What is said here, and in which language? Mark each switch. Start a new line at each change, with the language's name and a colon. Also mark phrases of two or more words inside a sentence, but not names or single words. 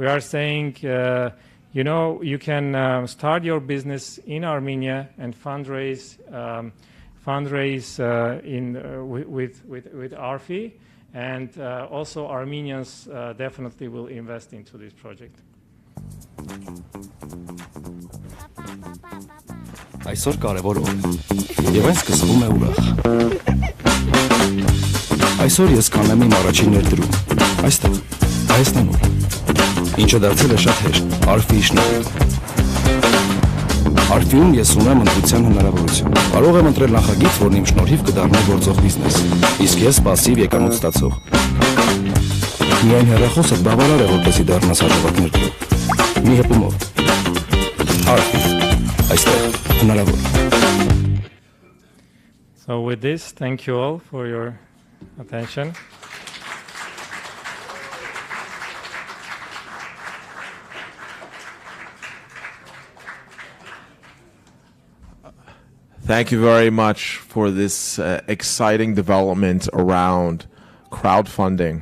English: We are saying you know, you can start your business in Armenia and fundraise with ARFI, and also Armenians definitely will invest into this project.
Armenian: Այսօր կարևոր օր է, եւ այն սկսվում է ուրախ։ Այսօր ես կանեմ իմ առաջին ներդրում, այստեղ, Հայաստանում, ինչը դարձել է շատ հեշտ, ARFI-ի շնորհիվ։ ARFI-ում ես ունեմ ընտրության հնարավորություն։ Կարող եմ ընտրել նախագիծ, որն իմ շնորհիվ կդառնա գործող բիզնես, իսկ ես պասիվ եկամուտ ստացող։ Միայն հեռախոսը բավարար է, որպեսզի դառնաս հաջողակ ներդրող։ Մի հպումով։ ARFI, այստեղ, հնարավոր։
English: So with this, thank you all for your attention. Thank you very much for this exciting development around crowdfunding.